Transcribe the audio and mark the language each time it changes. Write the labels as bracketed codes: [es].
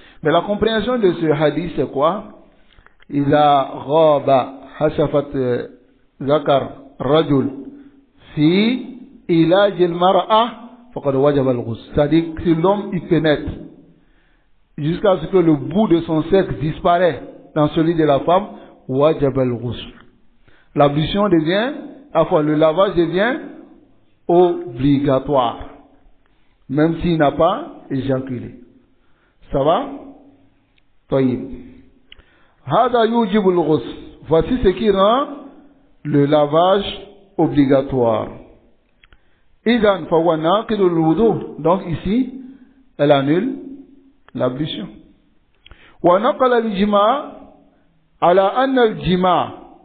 [fr] Mais la compréhension de ce hadith c'est quoi? [ar] إذا غاب حشفة ذكر رجل في علاج المرأة فقد وجب الغسل. [fr] C'est-à-dire que si l'homme y pénètre jusqu'à ce que le bout de son sexe disparaît dans celui de la femme, [ar] وجب الغسل. [fr] L'ablution devient, enfin le lavage devient obligatoire, même s'il n'a pas éjaculé. Ça va? [ar] طيب. هذا يوجب الغسل. [fr] Voici ce qui rend le lavage obligatoire. [ar] إذن فهو ناقض الوضوء. [fr] Donc ici, elle annule l'ablution. [ar] ونقل الإجماع على أن الجماع.